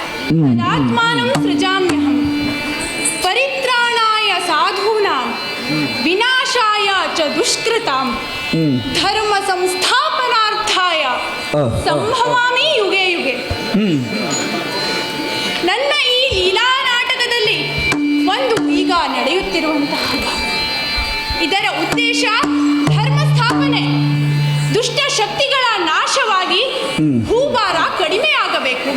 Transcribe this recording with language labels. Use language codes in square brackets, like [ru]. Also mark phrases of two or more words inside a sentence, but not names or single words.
[sa] ಆತ್ಮಾನಂ ಸೃಜಾಮ್ಯಹಂ ಪರಿತ್ರಾಣಾಯ ಸಾಧೂನಾಂ ವಿನಾಶಾಯ ಚ ದುಷ್ಕೃತಾಂ ಧರ್ಮ ಸಂಸ್ಥಾಪನಾರ್ಥಾಯ ಸಂಭವಾಮಿ ಯುಗೆ ಯುಗೆ. [kn] ನನ್ನ ಈ ಲೀಲಾ ನಾಟಕದಲ್ಲಿ ಒಂದು ಈಗ ನಡೆಯುತ್ತಿರುವಂತಹ ಇದರ ಉದ್ದೇಶ ಧರ್ಮ ಸ್ಥಾಪನೆ, ದುಷ್ಟ ಶಕ್ತಿಗಳ ನಾಶವಾಗಿ ಭೂಭಾರ ಕಡಿಮೆಯಾಗಬೇಕು.